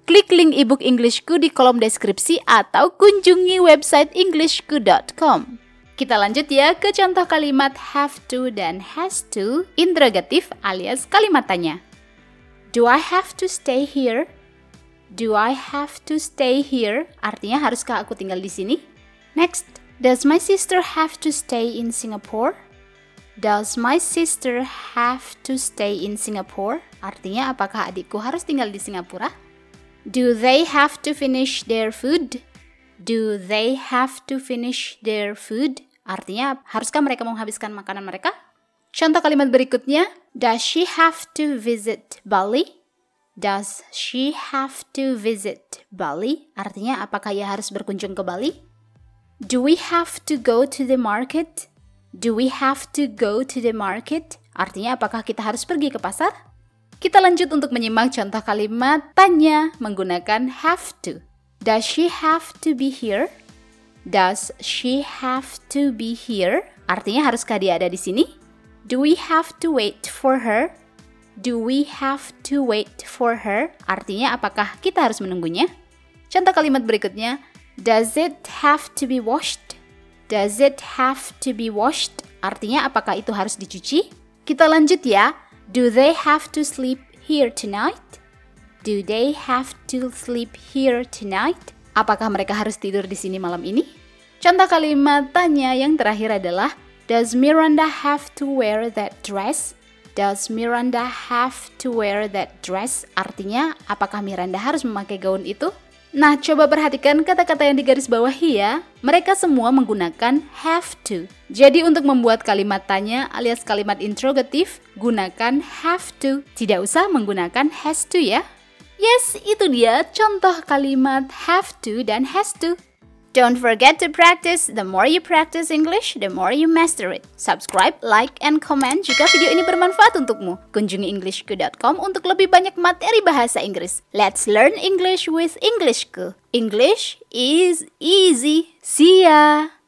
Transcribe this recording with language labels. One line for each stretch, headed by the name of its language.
Indonesian: Klik link ebook Englishku di kolom deskripsi atau kunjungi website englishku.com. Kita lanjut ya ke contoh kalimat have to dan has to, interrogatif alias kalimat tanya.
English: Do I have to stay here? Do I have to stay here?
Indonesian: Artinya haruskah aku tinggal di sini?
English: Next. Does my sister have to stay in Singapore? Does my sister have to stay in Singapore?
Indonesian: Artinya apakah adikku harus tinggal di Singapura?
English: Do they have to finish their food? Do they have to finish their food?
Indonesian: Artinya haruskah mereka menghabiskan makanan mereka? Contoh kalimat berikutnya.
English: Does she have to visit Bali? Does she have to visit Bali?
Indonesian: Artinya apakah ia harus berkunjung ke Bali?
English: Do we have to go to the market? Do we have to go to the market?
Indonesian: Artinya apakah kita harus pergi ke pasar? Kita lanjut untuk menyimak contoh kalimat tanya menggunakan have to.
English: Does she have to be here? Does she have to be here?
Indonesian: Artinya haruskah dia ada di sini?
English: Do we have to wait for her? Do we have to wait for her?
Indonesian: Artinya apakah kita harus menunggunya? Contoh kalimat berikutnya.
English: Does it have to be washed? Does it have to be washed?
Indonesian: Artinya apakah itu harus dicuci? Kita lanjut ya.
English: Do they have to sleep here tonight? Do they have to sleep here tonight?
Indonesian: Apakah mereka harus tidur di sini malam ini? Contoh kalimat tanya yang terakhir adalah
English: Does Miranda have to wear that dress? Does Miranda have to wear that dress?
Indonesian: Artinya, apakah Miranda harus memakai gaun itu? Nah, coba perhatikan kata-kata yang digarisbawahi ya. Mereka semua menggunakan have to. Jadi untuk membuat kalimat tanya alias kalimat interrogatif, gunakan have to. Tidak usah menggunakan has to ya. Yes, itu dia contoh kalimat have to dan has to.
English: Don't forget to practice. The more you practice English, the more you master it. Subscribe, like, and comment
Indonesian: jika video ini bermanfaat untukmu. Kunjungi englishku.com untuk lebih banyak materi bahasa Inggris.
English: Let's learn English with Englishku. English is easy. See ya!